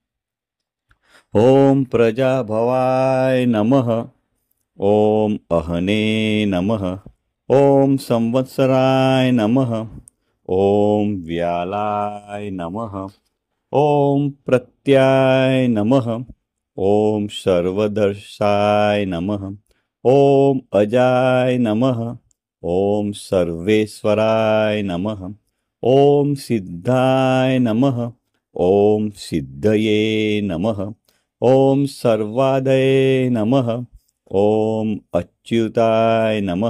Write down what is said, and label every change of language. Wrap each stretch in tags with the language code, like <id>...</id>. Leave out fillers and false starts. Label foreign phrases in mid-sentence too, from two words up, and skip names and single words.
<sa>ઓમ પ્રજાભવાય નમઃ. ઓમ અહને નમઃ. ઓમ સંવત્સરાય નમઃ. ઓમ વ્યાલાય નમઃ. ઓમ પ્રત્યાય નમઃ. ॐ सर्वदर्शाय नमः। ॐ अजाय नमः। ॐ सर्वेश्वराय नमः। ॐ सिद्धाय नमः। ॐ सिद्धये नमः। ॐ सर्वादये नमः। ॐ अच्युताय नमः।</sa>